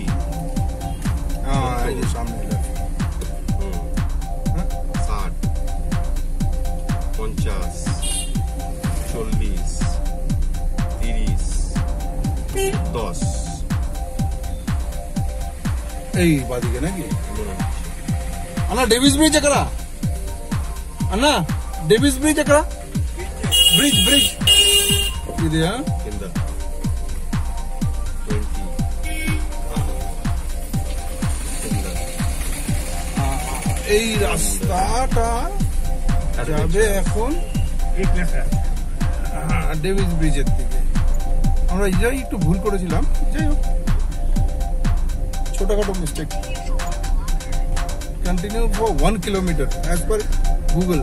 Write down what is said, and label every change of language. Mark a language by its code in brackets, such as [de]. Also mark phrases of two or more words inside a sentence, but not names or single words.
[bn] এই যে সামনে 60, 50, 40, 30, 10 এই বাদিকে নাকি? [te] అన్నా డేవిస్ బ్రిడ్జ్ ఎక్కడ? అన్నా డేవిస్ బ్రిడ్జ్ ఎక్కడ? బ్రిడ్జ్ బ్రిడ్జ్ ఇది కింద 20 కింద [bn] এই রাস্তাটা যাবে এখন ডেভিস ব্রিজের দিকে। আমরা যাই একটু ভুল করেছিলাম, যাই হোক ছোটখাটো মিস্টেক। [en] continue for 1 kilometer as per Google.